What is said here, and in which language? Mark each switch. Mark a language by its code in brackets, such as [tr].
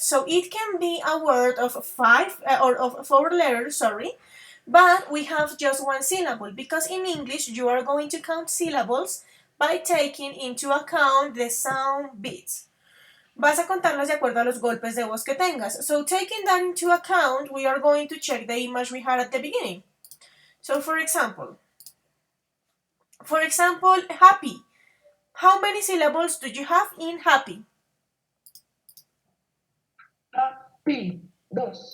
[en] So it can be a word of 5 or of 4 letters, sorry, but we have just 1 syllable because in English you are going to count syllables by taking into account the sound beats. [es] Vas a contarlas de acuerdo a los golpes de voz que tengas. [en] So taking that into account, we are going to check the image we had at the beginning. So for example, happy. How many syllables do you have in happy? Happy. 2.